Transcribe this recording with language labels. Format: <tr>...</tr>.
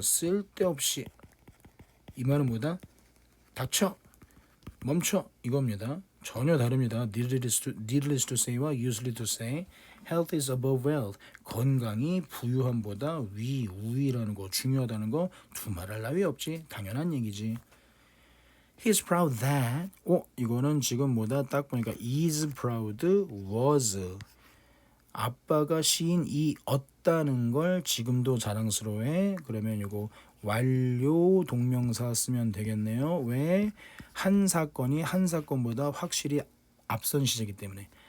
<ko>쓸데없이. 이 말은 뭐다? 닥쳐. 멈춰. 이겁니다. 전혀 다릅니다.</ko> <en>needless to say 와 useless to say. health is above wealth.</en> <ko>건강이 부유함보다 우위라는 거, 중요하다는 거 두말할 나위 없지. 당연한 얘기지.</ko> <en>He's proud that.</en> <ko>이거는 지금 뭐다? 딱 보니까 is proud, was. 아빠가 시인이었다는 걸 지금도 자랑스러워해. 그러면 이거 완료 동명사 쓰면 되겠네요. 왜? 한 사건보다 확실히 앞선 시제이기 때문에.</ko>